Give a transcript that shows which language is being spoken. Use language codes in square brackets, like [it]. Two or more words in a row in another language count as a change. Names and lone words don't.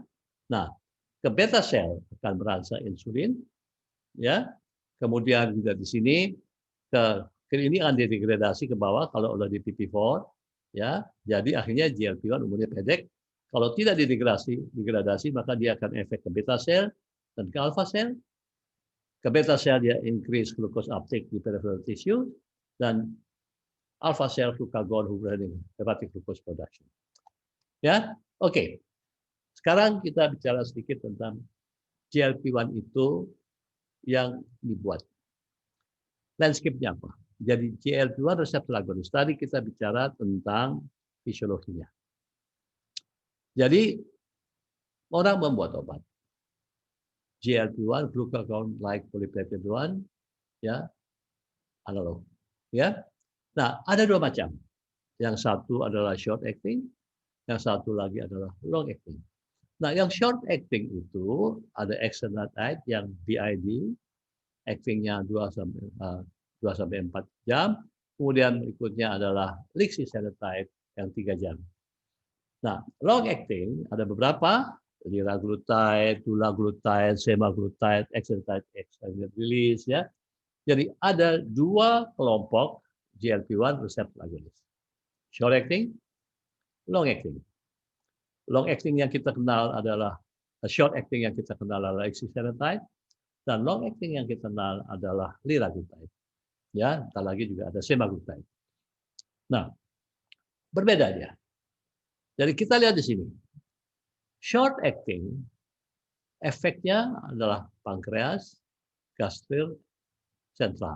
[id] Nah, ke [en] beta cell [id] akan berangsur insulin, ya. Kemudian juga di sini ke ini akan didegradasi ke bawah kalau udah di PP4, ya. Jadi akhirnya GLP-1 umurnya pendek. Kalau tidak degradasi maka dia akan efek ke [en] beta cell [id] dan ke [en] alpha cell. [id] Ke [en] beta cell [id] dia [en] increase glucose uptake [id] di [en] peripheral tissue, [id] dan [en] alpha cell glucagon [id] hubungan [en] hepatic glucose production. [id] Ya, oke. Sekarang kita bicara sedikit tentang GLP-1 itu yang dibuat. Landscape-nya apa? Jadi GLP-1 reseptor agonis. Tadi kita bicara tentang fisiologinya. Jadi orang membuat obat. [en] GLP-1, glucagon like polypeptide 1, [id] ya, analog. Ya. Nah, ada dua macam. Yang satu adalah [en] short acting, [id] yang satu lagi adalah [en] long acting. [id] Nah, yang [en] short acting [id] itu ada exenatide yang BID, actingnya 2 sampai 4 jam. Kemudian berikutnya adalah lixisenatide yang 3 jam. Nah, [en] long acting [id] ada beberapa, liraglutide, dulaglutide, semaglutide, exenatide, [en] extended release, [id] ya. Jadi ada dua kelompok GLP-1 reseptor agonis. [en] Short acting, long acting. Long acting [id] yang kita kenal adalah [en] short acting [id] yang kita kenal adalah lixisenatide, dan [en] long acting [id] yang kita kenal adalah liraglutide. Ya, entar lagi juga ada semaglutide. Nah, berbeda dia. Jadi kita lihat di sini. [en] Short acting [id] efeknya adalah pankreas, gastrik, sentral.